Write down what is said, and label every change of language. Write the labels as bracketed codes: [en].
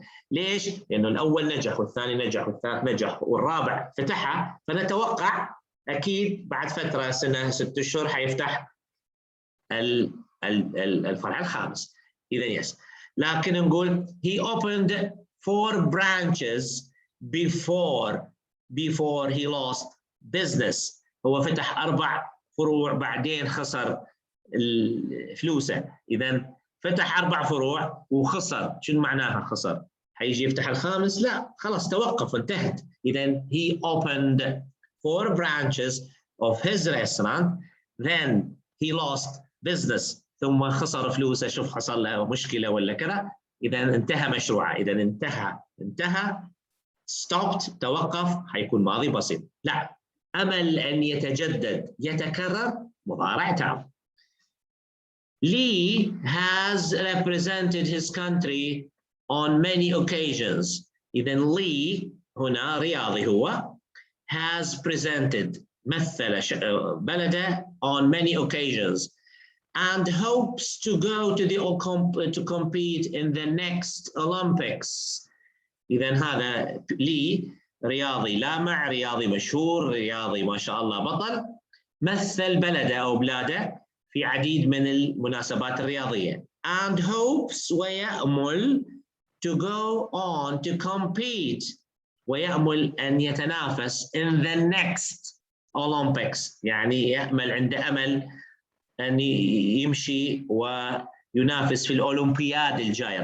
[ar] ليش؟ لأنه الأول نجح والثاني نجح والثالث نجح والرابع فتحها، فنتوقع أكيد بعد فترة سنة 6 أشهر حيفتح الفرع الخامس. إذا [en] yes. [ar] لكن نقول [en] he opened 4 branches before he lost business. [ar] هو فتح 4 فروع بعدين خسر فلوسه. إذا فتح 4 فروع وخسر. شنو معناها خسر؟ حيجي يفتح الخامس؟ لا، خلاص توقف انتهت. إذا [en] he opened 4 branches of his restaurant, then he lost business. [ar] ثم خسر فلوسه. شوف حصل له مشكلة ولا كذا. إذا انتهى مشروعه. إذا انتهى [en] stopped [ar] توقف، حيكون ماضي بسيط. لا، أمل أن يتجدد يتكرر مضارع تام. [en] Lee has represented his country on many occasions. إذا Lee [ar] هنا رياضي هو [en] has presented [ar] مثل بلده [en] on many occasions and hopes to go to compete in the next Olympics. [ar] إذا هذا Lee رياضي لامع، رياضي مشهور، رياضي ما شاء الله بطل، مثل بلده أو بلاده في عديد من المناسبات الرياضية. [en] and hopes [ar] ويأمل [en] to go on to compete [ar] ويأمل أن يتنافس [en] in the next Olympics، [ar] يعني يأمل عنده أمل أن يمشي وينافس في الأولمبياد الجاية.